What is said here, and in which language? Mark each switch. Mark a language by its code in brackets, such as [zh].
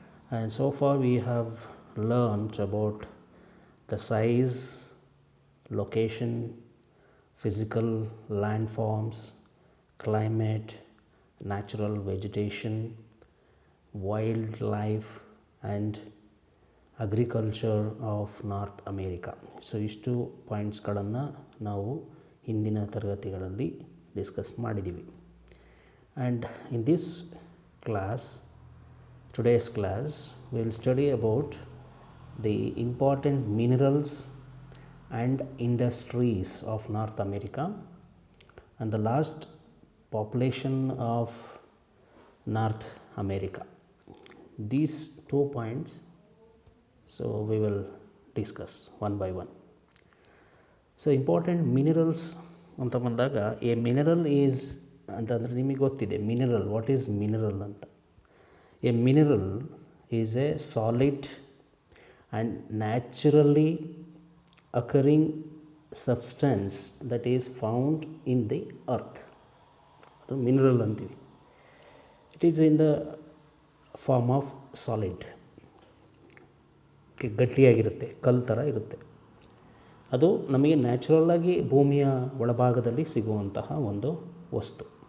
[en] And so far we have learned about the size, location, physical landforms, climate, natural vegetation, wildlife and agriculture of North America. [kn] So ಇಷ್ಟು ಪಾಯಿಂಟ್ಸ್ಗಳನ್ನು ನಾವು ಹಿಂದಿನ ತರಗತಿಗಳಲ್ಲಿ discuss ಮಾಡಿದ್ದೀವಿ. [en] And in this class, today's class, we will study about the important minerals and industries of North America and the last population of North America. These 2 points, so we will discuss one by one. So important minerals [kn] ಅಂತ ಬಂದಾಗ, [en] a mineral is [kn] ಅಂತಂದರೆ ನಿಮಗೆ ಗೊತ್ತಿದೆ [en] Mineral, what is mineral ಅಂತ. A mineral is a solid and naturally occurring substance that is found in the earth. [kn] ಅದು mineral ಅಂತೀವಿ. [en] it is in the form of solid, [kn] ಗಟ್ಟಿಯಾಗಿರುತ್ತೆ, ಕಲ್ಲು ಥರ ಇರುತ್ತೆ. ಅದು ನಮಗೆ ನ್ಯಾಚುರಲ್ಲಾಗಿ ಭೂಮಿಯ ಒಳಭಾಗದಲ್ಲಿ ಸಿಗುವಂತಹ ಒಂದು ವಸ್ತು.